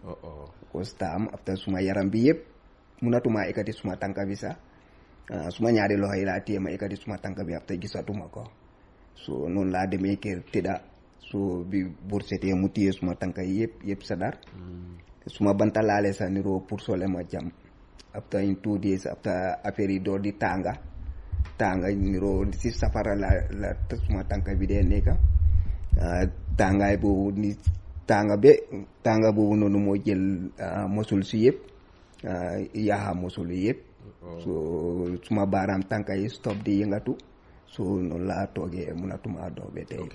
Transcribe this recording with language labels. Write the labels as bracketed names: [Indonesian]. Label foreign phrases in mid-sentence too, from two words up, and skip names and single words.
[Wolof] ko staam après suma yaram bi yëpp munatuma ekkati suma tànka bi sax. suma ñaari loxo yi laa téye ma ekkati suma tànk bi après gisatuma ko so noonu laa demee kër tëdda so bi bursetee mu téye suma tànk yi yëpp sa dar suma banta laale sa niroo pour sole ma jam [English] after in 2 days after [Wolof] affaire yi door di tànga niroo si safara la suma tànk bi dee nekka tàngaay boobu ni tànga boobu noonu moo jël mosul si yëpp yaaxa mosul yëpp so suma baaraam tànka yi stop di yëngatu so noonu laa toogee munatuma dox ba tey.